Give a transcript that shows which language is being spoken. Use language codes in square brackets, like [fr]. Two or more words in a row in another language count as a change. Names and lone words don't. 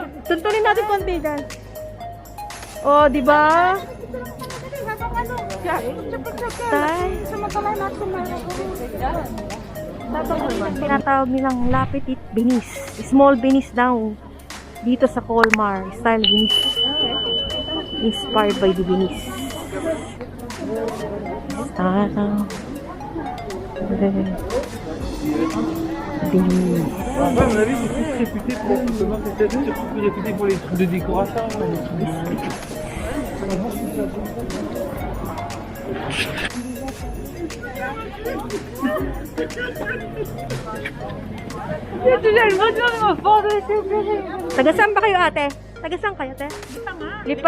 [tl] Tuntunin natin konti dyan. Oh, di ba? Tay. Tinatawag nilang La Petite Venice. [en] Small Venice [tl] daw. Dito sa Colmar. [en] Style Venice. Inspired by the Venice. Venice. [fr] À mon avis, c'est plus réputé pour justement, c'est surtout plus réputé pour les trucs de décoration. [tl] Taga saan ba kayo, ate? Taga saan kayo, ate? Lipa nga. Lipa.